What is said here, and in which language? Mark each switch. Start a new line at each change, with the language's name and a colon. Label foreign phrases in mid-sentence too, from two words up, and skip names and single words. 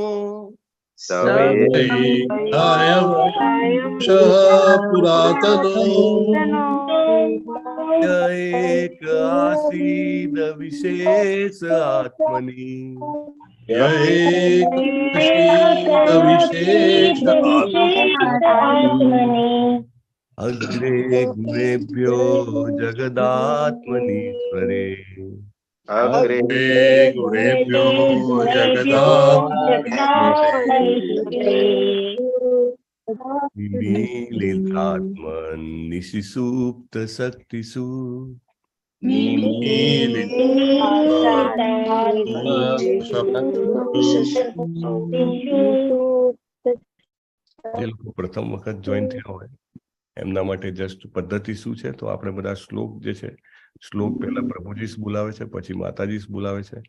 Sanskrit: य एक आसीद विशेष आत्मनि अग्रे गुणेभ्यो जगदात्मनीश्वरे निमीलितात्मनिशिसूप्त शक्तिषु
Gujarati: જે લોકો પ્રથમ વખત જોઈન થયા હોય એમના માટે જસ્ટ પદ્ધતિ શું છે, તો આપણે બધા શ્લોક જે છે, શ્લોક પહેલા પ્રભુજી બોલાવે છે, પછી માતાજી બોલાવે છે.